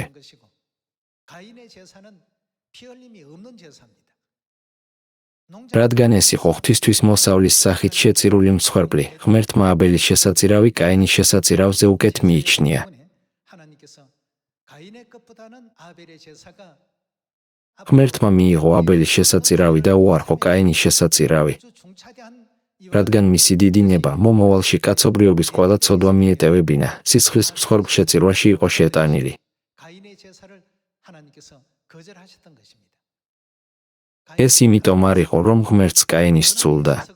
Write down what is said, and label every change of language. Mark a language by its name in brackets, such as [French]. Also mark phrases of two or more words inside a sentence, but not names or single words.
[Korean] 것이고 가인의 제사는 피 흘림이 없는 제사입니다. 농장 [Georgian] რადგან ეს იყო ღვთისთვის მოსავლის სახით შეწირული მსხვერპლი, ღმერთმა აბელის შესაწირავი კაინის შესაწირავზე უკეთ მიიჩნია. [Korean] 하나님께서 가인의 것보다는 아벨의 제사가 [Georgian] ღმერთმა მიიღო აბელის შესაწირავი და უარყო კაინის შესაწირავი, რადგან მისი დიდი ნება მომავალში კაცობრიობის ყველა ცოდვა მიეტევებინა, სისხლის მსხვერპლშეწირვაში იყო შეტანილი. ეს იმიტომ არ იყო, რომ ღმერთს კაინი სძულდა.